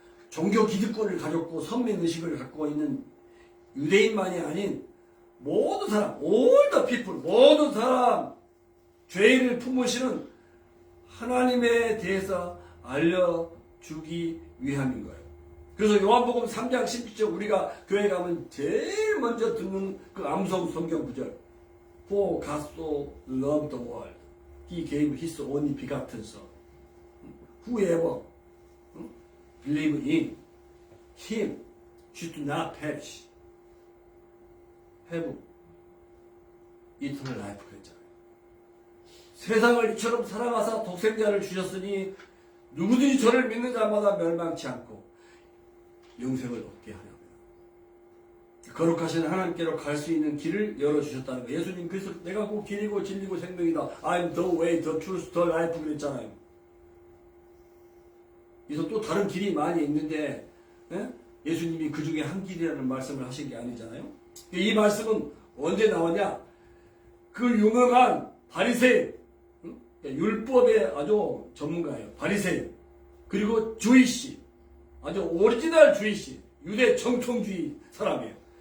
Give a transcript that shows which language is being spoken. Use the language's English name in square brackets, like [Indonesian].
[Korean] 종교 기득권을 가졌고 선민의식을 갖고 있는 유대인만이 아닌 모든 사람, [English] all the people, [Korean] 모든 사람, 죄인을 품으시는 하나님에 대해서 알려주기 위함인 거예요. 그래서 요한복음 3장 17절 우리가 교회 가면 제일 먼저 듣는 그 암송 성경 구절, [English] For God so loved the world, He gave His only begotten Son, whoever believe in Him should not perish, have eternal life. [Korean] 그랬잖아요. 세상을 이처럼 사랑하사 독생자를 주셨으니 누구든지 저를 믿는 자마다 멸망치 않고 영생을 얻게 하려고. 거룩하신 하나님께로 갈 수 있는 길을 열어주셨다는 거예요. 예수님 그래서 내가 곧 길이고 진리고 생명이다. [English] I'm the way, the truth, the life [Korean] 그랬잖아요. 그래서 또 다른 길이 많이 있는데 예수님이 그 중에 한 길이라는 말씀을 하신 게 아니잖아요. 이 말씀은 언제 나오냐? 그 유명한 바리새인, 율법의 아주 전문가예요. 바리새인, 그리고 주이시, 아주 오리지널 주이시, 유대 정통주의 사람이에요.